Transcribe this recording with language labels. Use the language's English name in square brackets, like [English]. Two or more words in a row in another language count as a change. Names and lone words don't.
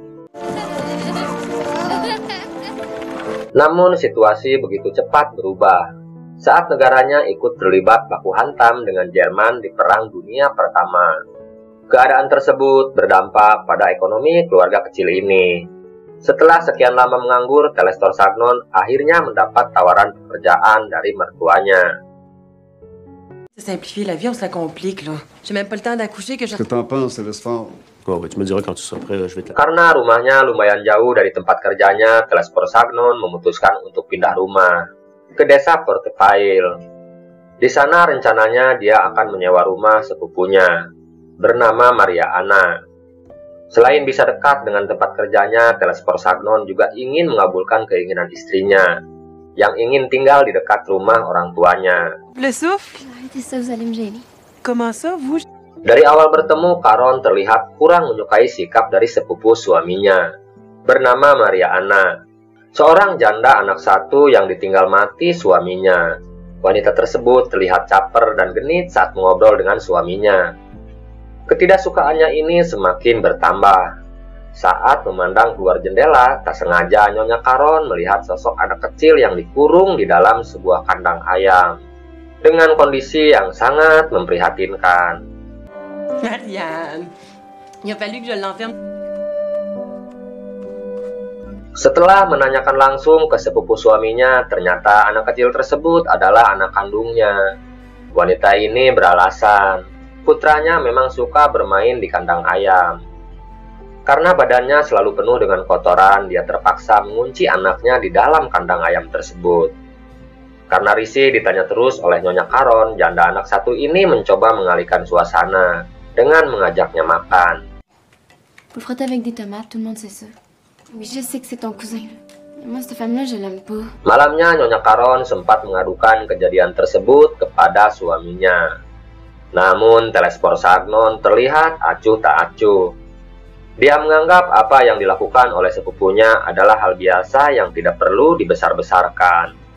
[Indonesian] Namun situasi begitu cepat berubah saat negaranya ikut terlibat baku hantam dengan Jerman di Perang Dunia Pertama. Keadaan tersebut berdampak pada ekonomi keluarga kecil ini. Setelah sekian lama menganggur, Telespor Sagnon akhirnya mendapat tawaran pekerjaan dari mertuanya. [French] Simplifier la vie, on se la complique là. J'ai même pas le temps d'accoucher que je... Qu'est-ce que t'en penses, Telespor? Tu me diras quand tu seras prêt, je vais te... [Indonesian] Karena rumahnya lumayan jauh dari tempat kerjanya, Telespor Sagnon memutuskan untuk pindah rumah ke desa Forteville. Di sana rencananya dia akan menyewa rumah sepupunya bernama Maria Anna. Selain bisa dekat dengan tempat kerjanya, Telespor Sagnon juga ingin mengabulkan keinginan istrinya yang ingin tinggal di dekat rumah orang tuanya. [French] Le souffle? Comment ça, vous? [Indonesian] Dari awal bertemu, Caron terlihat kurang menyukai sikap dari sepupu suaminya bernama Maria Anna, seorang janda anak satu yang ditinggal mati suaminya. Wanita tersebut terlihat caper dan genit saat mengobrol dengan suaminya. Ketidaksukaannya ini semakin bertambah. Saat memandang keluar jendela, tak sengaja Nyonya Caron melihat sosok anak kecil yang dikurung di dalam sebuah kandang ayam, dengan kondisi yang sangat memprihatinkan. [French] Marianne, il a fallu que je l'enferme. [Indonesian] Setelah menanyakan langsung ke sepupu suaminya, ternyata anak kecil tersebut adalah anak kandungnya. Wanita ini beralasan putranya memang suka bermain di kandang ayam. Karena badannya selalu penuh dengan kotoran, dia terpaksa mengunci anaknya di dalam kandang ayam tersebut. Karena risih ditanya terus oleh Nyonya Caron, janda anak satu ini mencoba mengalihkan suasana dengan mengajaknya makan. [French] Vous frottez avec des tomates, tout le monde sait ça. Oui, je sais que c'est ton cousin. Moi, cette femme-là, je l'aime pas. [Indonesian] Malamnya, Nyonya Caron sempat mengadukan kejadian tersebut kepada suaminya. Namun, Telespor Sagnon terlihat acuh tak acuh. Dia menganggap apa yang dilakukan oleh sepupunya adalah hal biasa yang tidak perlu dibesar-besarkan.